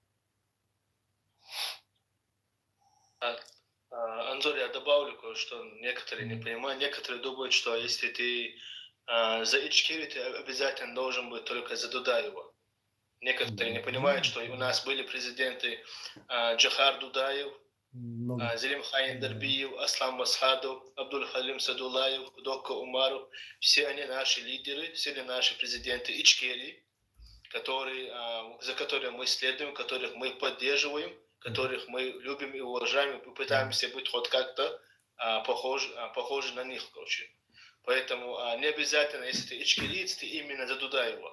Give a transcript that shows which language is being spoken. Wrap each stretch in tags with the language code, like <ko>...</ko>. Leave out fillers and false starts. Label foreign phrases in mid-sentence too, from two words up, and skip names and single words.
<ru>Анзор, я добавлю кое-что. Некоторые не понимают. Некоторые думают, что если ты за Ичкерию, ты обязательно должен быть только за Дудаева. Некоторые не понимают, что у нас были президенты Джахар Дудаев, Зелим Хайин Дарбиев, Аслам Масхадов, Абдул Халим Садулаев, Дока Умаров. Все они наши лидеры, все они наши президенты Ичкерии, за которыми мы следуем, которых мы поддерживаем, которых мы любим и уважаем, и пытаемся быть хоть как-то похожи на них, короче. Поэтому не обязательно, если ты ичкериец, ты именно за Дудаева.</ru>